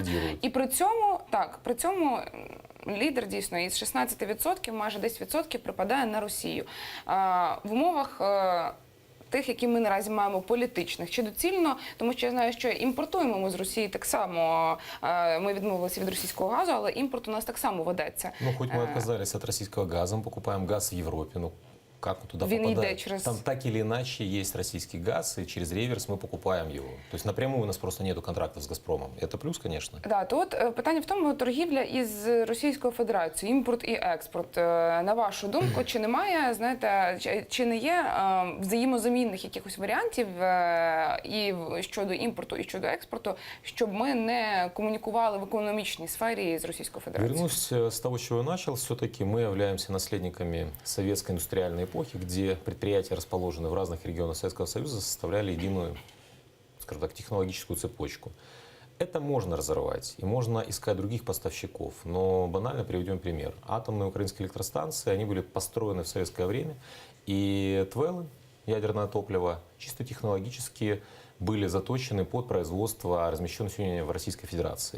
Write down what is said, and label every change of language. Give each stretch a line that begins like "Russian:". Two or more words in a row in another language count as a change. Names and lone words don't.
Ukrainian: І при цьому лідер дійсно із 16%, майже 10% припадає на Росію. В умовах тих, які ми наразі маємо політичних, чи доцільно, тому що я знаю, що імпортуємо ми з Росії так само, ми відмовилися від російського газу, але імпорт у нас так само ведеться. Ну,
Russian: хоть мы отказались от российского газа, мы покупаем газ в Европе, ну, как он туда попадает? Там так или иначе есть российский газ, и через реверс мы покупаем его. То есть напрямую у нас просто нету контрактов с «Газпромом». Это плюс, конечно.
Ukrainian: Да, то от питання в тому, торгівля із Російською Федерацією, імпорт і експорт. На вашу думку, чи немає, знаєте, чи не є взаємозамінних якихось варіантів і щодо імпорту, і щодо експорту, щоб ми не комунікували в економічній сфері з Російською Федерацією?
Russian: Вернусь с того, чего я начал. Все-таки мы являемся наследниками советской индустриальной эпохи, где предприятия, расположенные в разных регионах Советского Союза, составляли единую, скажем так, технологическую цепочку. Это можно разорвать, и можно искать других поставщиков. Но банально приведем пример. Атомные украинские электростанции, они были построены в советское время, и ТВЭЛы, ядерное топливо, чисто технологически были заточены под производство, размещенное сегодня в Российской Федерации.